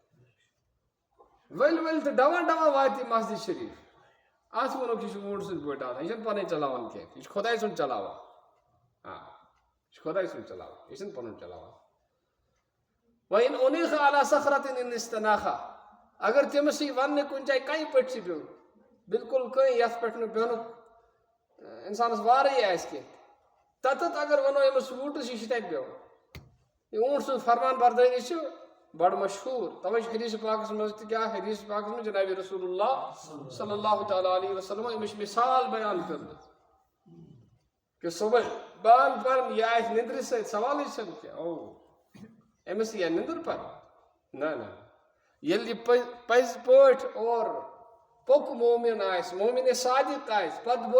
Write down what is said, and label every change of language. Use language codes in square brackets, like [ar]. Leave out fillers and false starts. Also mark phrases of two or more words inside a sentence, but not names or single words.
[ks] ؤلۍ ؤلۍ تہٕ ڈوان ڈوان واتہِ یہِ مسجد شریٖف اتھ ووٚنُکھ یہِ چھُ ووٗنٛٹ سٕنٛدۍ پٲٹھۍ آسان یہِ چھُنہٕ پنٕنۍ چلاوان کینٛہہ یہِ چھُ خۄداے سُنٛد چلاوان یہِ چھُ خۄداے سُنٛد چلاوان یہِ چھُنہٕ پنُن چلاوان وۄنۍ [ar] اُنیٖخ علی صخرۃ ان استناخا [ks] اگر تٔمِس یی وننہٕ کُنہِ جایہِ کنہِ پٮ۪ٹھ چھِ بِہُن بالکل کٔنۍ یتھ پٮ۪ٹھ نہٕ بیٚہنُک انسانس وارٕے آسہِ کینٛہہ تتتھ اگر ونو أمِس ووٗنٛٹس یہِ چھُ تتہِ بیٚہُن یہِ ووٗنٛٹ سٕنٛز فرمان بردٲری چھِ بڑٕ مشہوٗر توے چھِ حدیث پاکس منٛز تہِ کیٛاہ حدیث پاکس منٛز جناب [ar] رسول اللہ صلی اللہ تعالیٰ علیہ وسلم [ks] أمِس چھِ مثال بیان کٔرمٕژ کہ صبح بانگ پرن یہِ آسہِ نِندرِ سۭتۍ سوالٕے چھنہٕ کینٛہہ أمِس یِیا نِندٕر پرنہٕ نہ ییٚلہِ یہِ پزِ پٲٹھۍ اور پوٚک مومِن آسہِ مومِنِ صادق آسہِ پتہٕ بوزِ